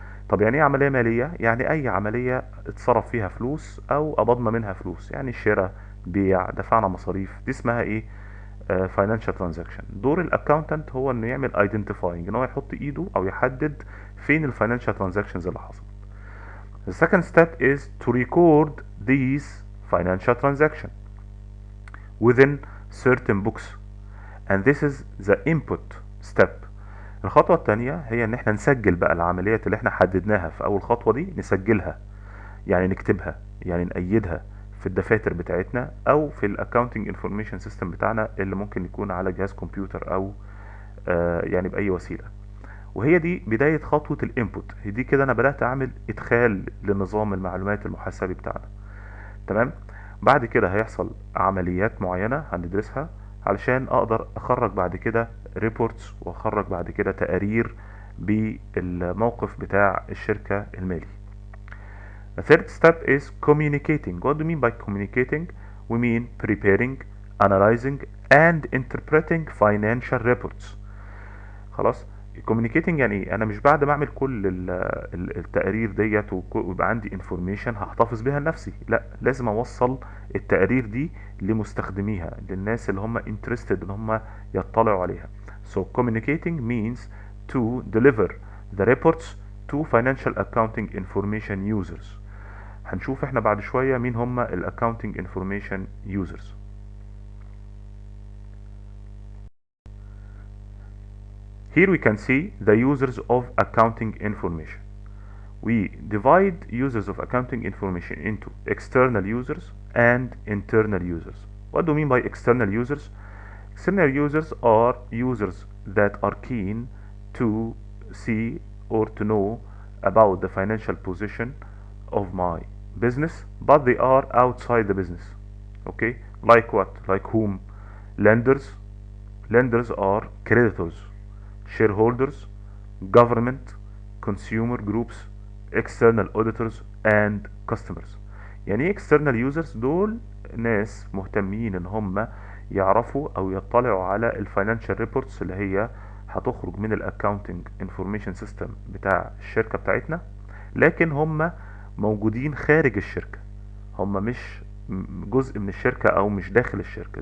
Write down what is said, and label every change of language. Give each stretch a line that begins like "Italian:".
Arabic: طب يعني ايه عملية مالية؟ يعني اي عملية اتصرف فيها فلوس او قبضنا منها فلوس، يعني شراء، بيع، دفعنا مصاريف، دي اسمها ايه؟ فاينانشال ترانزاكشن. دور الاكاونتنت هو انه يعمل ايدنتيفاينج، ان هو يحط ايده او يحدد فين الفاينانشال ترانزاكشنز اللي حصلت.
English: The second step is to record these financial transactions within certain books, and this is the input step.
Arabic: الخطوة التانية هي ان احنا نسجل بقى العمليات اللي احنا حددناها في اول خطوة دي، نسجلها يعني نكتبها، يعني نقيدها في الدفاتر بتاعتنا او في الاكاونتنج انفورميشن سيستم بتاعنا اللي ممكن يكون على جهاز كمبيوتر او يعني باي وسيلة. وهي دي بداية خطوة الانبوت. هي دي كده انا بدأت اعمل ادخال لنظام المعلومات المحاسبي بتاعنا. تمام. بعد كده هيحصل عمليات معينة هندرسها علشان اقدر اخرج بعد كده ريبورتس، واخرج بعد كده تقارير بالموقف بتاع الشركة المالي.
English: The third step is communicating. What do we mean by communicating? We mean preparing, analyzing, and interpreting financial reports.
Arabic: خلاص. communicating يعني ايه؟ انا مش بعد ما اعمل كل التقارير ديت ويبقى عندي information هحتفظ بيها لنفسي، لا، لازم اوصل التقارير دي لمستخدميها، للناس اللي هم interested ان هم يطلعوا عليها.
English: So communicating means to deliver the reports to financial accounting information users.
Arabic: هنشوف احنا بعد شوية مين هم ال accounting information users.
English: Here we can see the users of accounting information. We divide users of accounting information into external users and internal users. What do we mean by external users? External users are users that are keen to see or to know about the financial position of my business, but they are outside the business. Okay? Like what? Like whom? Lenders. Lenders are creditors, shareholders, government, consumer groups, external auditors and customers.
Arabic: يعني ايه external users؟ دول ناس مهتمين ان هم يعرفوا او يطلعوا على الفاينانشال ريبورتس اللي هي هتخرج من الاكاونتنج انفورميشن سيستم بتاع الشركة بتاعتنا، لكن هم موجودين خارج الشركة، هم مش جزء من الشركة او مش داخل الشركة.